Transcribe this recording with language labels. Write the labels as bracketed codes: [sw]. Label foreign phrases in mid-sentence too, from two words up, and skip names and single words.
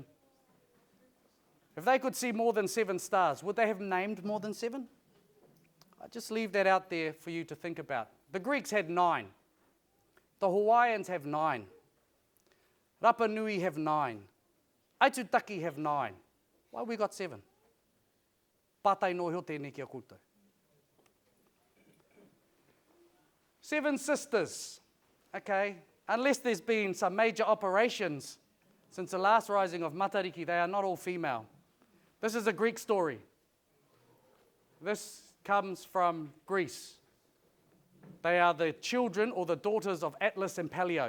[en] If they could see more than 7 stars, would they have named more than 7? I just leave that out there for you to think about. The Greeks had 9. The Hawaiians have 9. Rapa Nui have 9. Aitutaki have 9. Why we got 7? [mi] Pātai no heo tēnei ki a koutou. [en] 7 sisters. Okay, unless there's been some major operations since the last rising of Matariki, they are not all female. This is a Greek story. This comes from Greece. They are the children or the daughters of Atlas and Pelion.